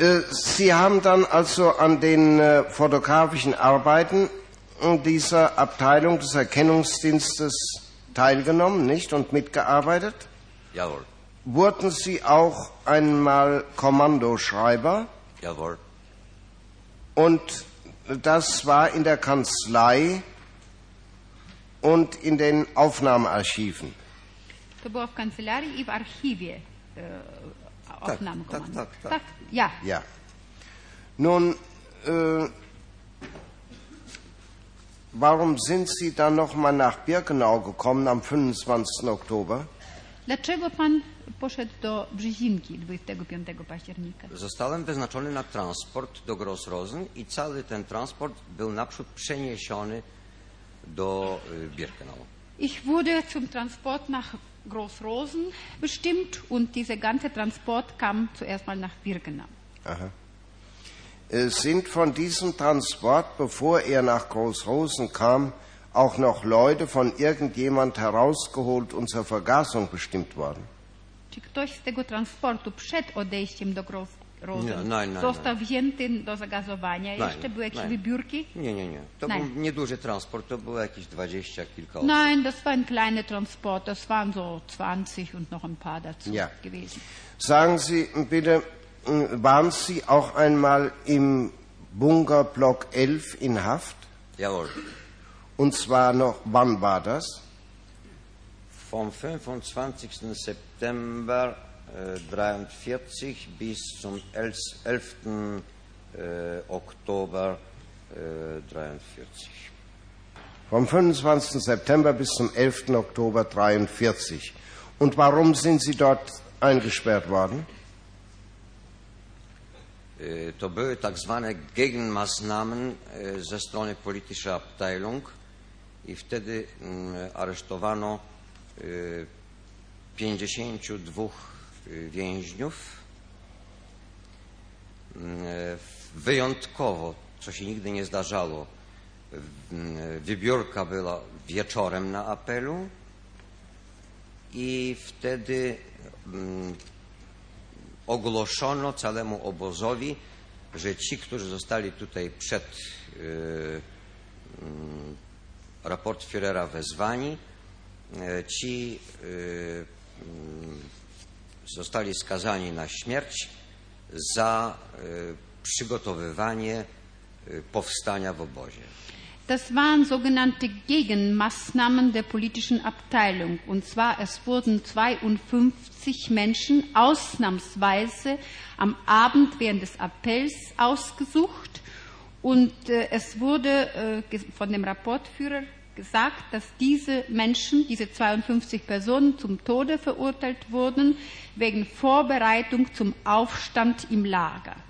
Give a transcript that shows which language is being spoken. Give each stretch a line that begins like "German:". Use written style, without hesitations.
German: Sie haben dann also an den fotografischen Arbeiten dieser Abteilung des Erkennungsdienstes teilgenommen, nicht, und mitgearbeitet? Jawohl. Wurden Sie auch einmal Kommandoschreiber? Jawohl. Und das war in der Kanzlei und in den Aufnahmearchiven?
Polish: To było w kancelarii i w archiwie Aufnahmekommando. Tak, tak, tak.
German: Ja. Ja. Nun, warum sind Sie dann noch mal nach Birkenau gekommen am 25. Oktober?
Polish: Dlaczego pan poszedł do Brzezinki 25 października? Zostałem wyznaczony na transport do Gross Rosen i cały ten transport był naprzód przeniesiony do Birkenau.
German: Ich wurde zum Transport nach Gross Rosen bestimmt und dieser ganze Transport kam zuerst mal nach Birkenau. Aha. Sind von diesem Transport, bevor er nach Großrosen kam, auch noch Leute von irgendjemand herausgeholt und zur Vergasung bestimmt worden?
Polish: Czy ktoś z tego transportu przed odejściem do Großrosen został wzięty do zagazowania? Jeszcze były jakieś wybiórki? Nie, nie, nie. To był nieduży transport, to było jakieś 20 kilka osób.
German: Nein, das war ein kleiner Transport, das waren so 20 und noch ein paar dazu gewesen. Sagen Sie bitte, waren Sie auch einmal im Bunker Block 11 in Haft? Jawohl. Und zwar noch, wann war das? Vom 25. September 1943 bis zum 11. Oktober 1943. Vom 25. September bis zum 11. Oktober 1943. Und warum sind Sie dort eingesperrt worden?
Polish: To były tak zwane Gegenmaßnahmen ze strony
German: politischer Abteilung
Polish: i wtedy aresztowano 52 więźniów. Wyjątkowo, co się nigdy nie zdarzało, wybiórka była wieczorem na apelu i wtedy ogłoszono całemu obozowi, że ci, którzy zostali tutaj przed raport Führera wezwani, ci zostali skazani na śmierć za przygotowywanie powstania w obozie.
German: Das waren sogenannte Gegenmaßnahmen der politischen Abteilung. Und zwar, es wurden 52 Menschen ausnahmsweise am Abend während des Appells ausgesucht. Und es wurde von dem Rapportführer gesagt, dass diese Menschen, diese 52 Personen, zum Tode verurteilt wurden wegen Vorbereitung zum Aufstand im Lager.